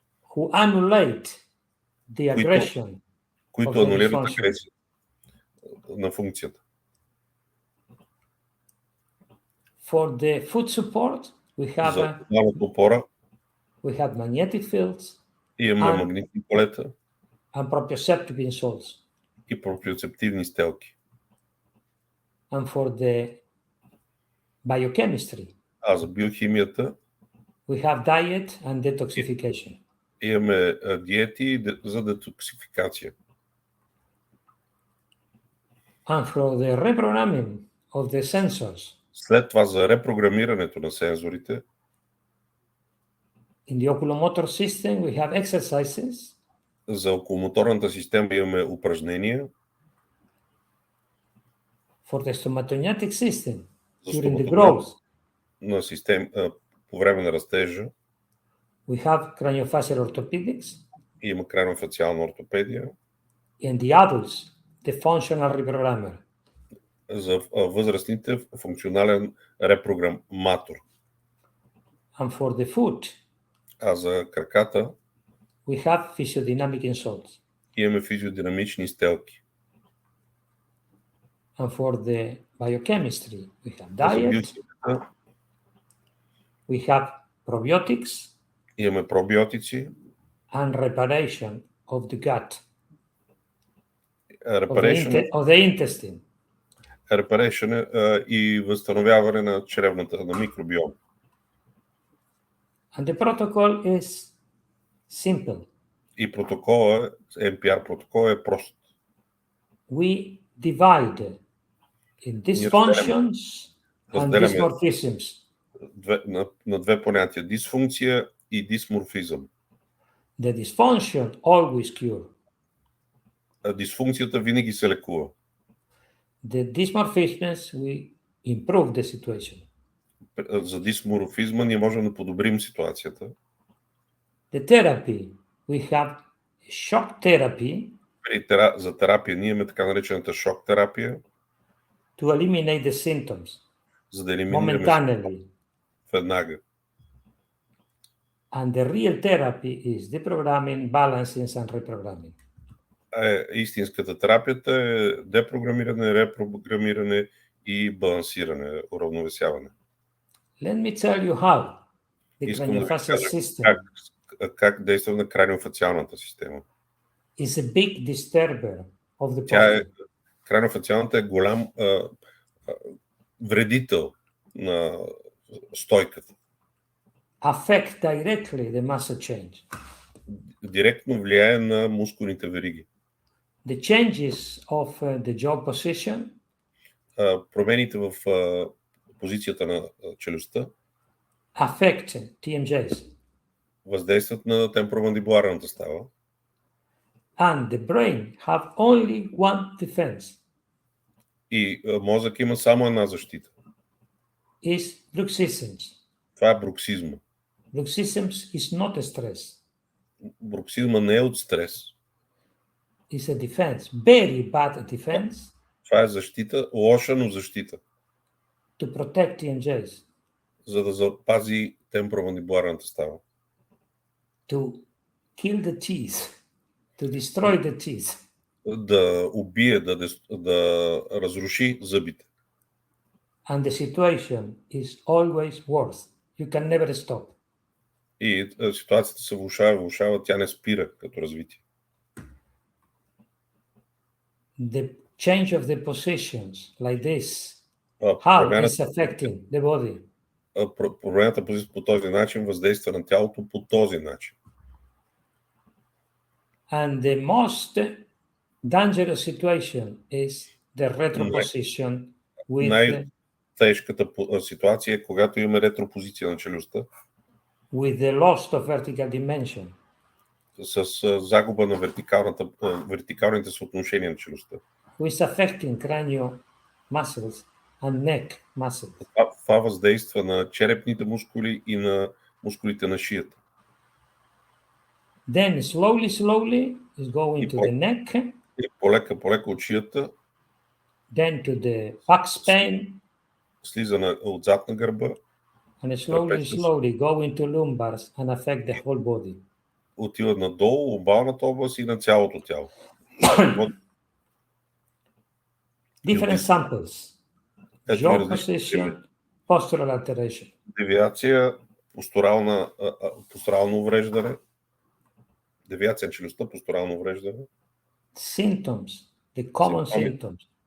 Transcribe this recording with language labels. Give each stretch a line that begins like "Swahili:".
English: who annulate the aggression,
Bulgarian: които анулират агресия на функцията.
English: For the foot support, we have
Bulgarian: опора,
English: magnetic fields,
Bulgarian: имаме магнитни полета
English: and proprioceptive insoles.
Bulgarian: И проприоцептивни стелки.
English: And for the biochemistry,
Bulgarian: за биохимията,
English: we have diet and detoxification.
Bulgarian: Имаме диети за детоксификация.
English: And for the reprogramming of the sensors,
Bulgarian: след това за репрограмирането на сензорите,
English: in the oculomotor system we have exercises.
Bulgarian: За окуломоторната система имаме упражнения.
English: For the stomatognatic system, during the growth,
Bulgarian: на систем, по време на растежа,
English: we have craniofacial orthopedics.
Bulgarian: Има краниофациална ортопедия.
English: In the adults, the functional reprogrammer.
Bulgarian: За възрастните функционален репрограматор.
English: And for the foot,
Bulgarian: за краката,
English: we have physiodynamic insoles.
Bulgarian: Имаме физиодинамични стелки.
English: And for the biochemistry, we have diet. We have probiotics.
Bulgarian: Имаме пробиотици.
English: And reparation of the gut. Of the intestine. Reparation
Bulgarian: и възстановяване на чревната, на микробиом.
English: And the protocol is simple.
Bulgarian: И протокола, M.P.R протокол е прост.
English: We divide in dysfunctions and dysmorphisms.
Bulgarian: На две понятия, дисфункция и дисморфизъм.
English: The dysfunction always cure.
Bulgarian: Дисфункцията винаги се лекува.
English: The dysmorphisms we improve the situation.
Bulgarian: За дисморфизма ние можем да подобрим ситуацията.
English: The therapy, we have shock therapy.
Bulgarian: За терапия ние имаме така наречената шок терапия.
English: To eliminate the symptoms.
Bulgarian: За да елиминираме веднага.
English: And the real therapy is deprogramming, balancing and reprogramming.
Bulgarian: Истинската терапията е депрограмиране, репрограмиране и балансиране, уравновесяване.
English: Let me tell you how the craniofacial system
Bulgarian: как действа на краниофациалната система.
English: Is a big disturber of the posture.
Bulgarian: Краниофациалната е голям вредител на стойката.
English: Affect directly the muscle change.
Bulgarian: Директно влияе на мускулните вериги.
English: The changes of the jaw position.
Bulgarian: Промените в позицията на челюстта.
English: Affect TMJs.
Bulgarian: Въздействат на темпоромандибуларната става.
English: And the brain have only one defense.
Bulgarian: И мозък има само една защита.
English: Is bruxisms.
Bulgarian: Това е бруксизма.
English: Bruxisms is not a stress.
Bulgarian: Бруксизма не е от стрес.
English: Is a defense. Very bad defense.
Bulgarian: Това е защита, лоша, но защита.
English: To protect TMJs.
Bulgarian: За да запази темпоромандибуларната става.
English: To kill the teeth. To destroy the teeth.
Bulgarian: Да убие, да разруши зъбите.
English: And the situation is always worse. You can never stop.
Bulgarian: И ситуацията се влошава, тя не спира като развитие.
English: The change of the positions like this, how is affecting the body?
Bulgarian: Промената позиция по този начин въздейства на тялото по този начин.
English: And the most dangerous situation is the retroposition with
Bulgarian: Най-тежката ситуация е когато имаме ретропозиция на челюстта
English: the loss of vertical dimension,
Bulgarian: с загуба на вертикалните съотношения на челюстта.
English: which is affecting cranial muscles and neck muscles.
Bulgarian: Това въздейства на черепните мускули и на мускулите на шията.
English: Then slowly is going to the neck,
Bulgarian: И полека от шията,
English: then to the back spine,
Bulgarian: слиза отзад на гърба,
English: and slowly go into lumbars and affect the whole body.
Bulgarian: отива надолу, ломбалната област и на цялото тяло.
English: Different samples. Jaw position, postural alteration.
Bulgarian: Девиация, постурално увреждане. Девиация на челюстта, постурално увреждане.
English: Symptoms, the common symptoms.